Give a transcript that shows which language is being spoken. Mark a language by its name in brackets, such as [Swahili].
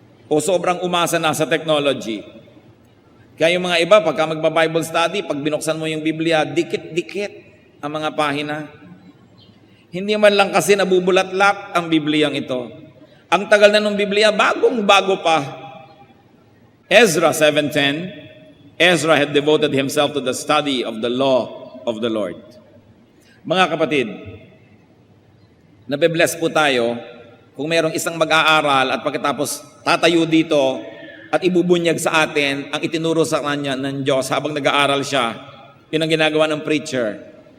[Filipino] O sobrang umasa na sa technology? Kaya yung mga iba, pagka magba-Bible study, pag binuksan mo yung Biblia, dikit-dikit ang mga pahina. Hindi man lang kasi nabubulat-lak ang Bibliang ito. Ang tagal na ng Biblia, bagong-bago pa. [English] Ezra 7:10, Ezra had devoted himself to the study of the law of the Lord. [Filipino] Mga kapatid, nabe-bless po tayo kung mayroong isang mag-aaral at pagkatapos tatayo dito at ibubunyag sa atin ang itinuro sa kanya ng Diyos habang nag-aaral siya. Yun ang ginagawa ng preacher.